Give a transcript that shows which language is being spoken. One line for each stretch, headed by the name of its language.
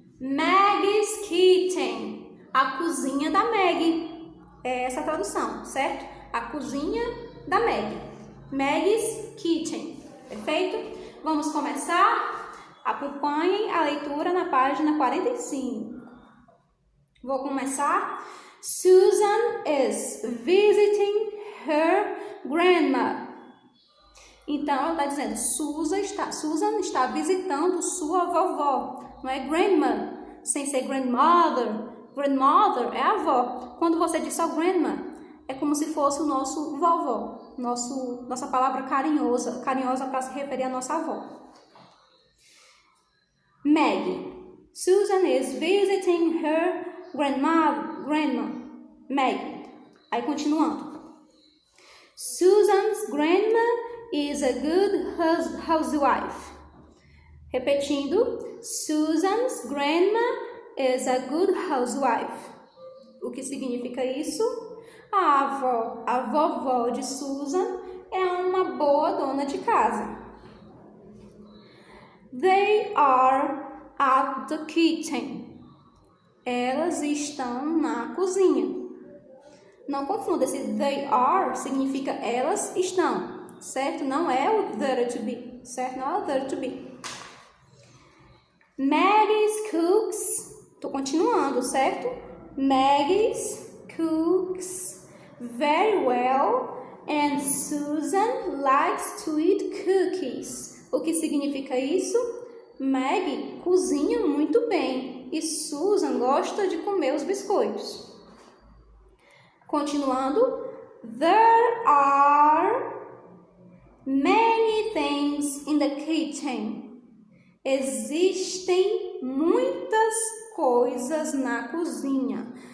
Portuguese: Maggie's Kitchen. A cozinha da Maggie. É essa a tradução, certo? A cozinha da Maggie. Maggie's Kitchen. Perfeito? Vamos começar? Acompanhem a leitura na página 45. Vou começar.
English: Susan is visiting her grandma.
Portuguese: Então, ela está dizendo, Susan está visitando sua vovó. Não é grandma, sem ser grandmother. Grandmother é avó. Quando você diz só grandma, é como se fosse o nosso vovó. Nossa palavra carinhosa para se referir à nossa avó. Maggie.
English: Susan is visiting her grandma. Maggie.
Portuguese: Aí, continuando.
English: Susan's grandma is a good housewife.
Portuguese: Repetindo,
English: Susan's grandma is a good housewife.
Portuguese: O que significa isso? A vovó de Susan é uma boa dona de casa.
English: They are at the kitchen.
Portuguese: Elas estão na cozinha. Não confunda, esse they are significa elas estão, certo? Não é o there to be, certo? Não é o there to be.
English: Maggie's cooks.
Portuguese: Estou continuando, certo?
English: Maggie's cooks very well and Susan likes to eat cookies.
Portuguese: O que significa isso? Maggie cozinha muito bem e Susan gosta de comer os biscoitos. Continuando.
English: There are many things in the kitchen.
Portuguese: Existem muitas coisas na cozinha.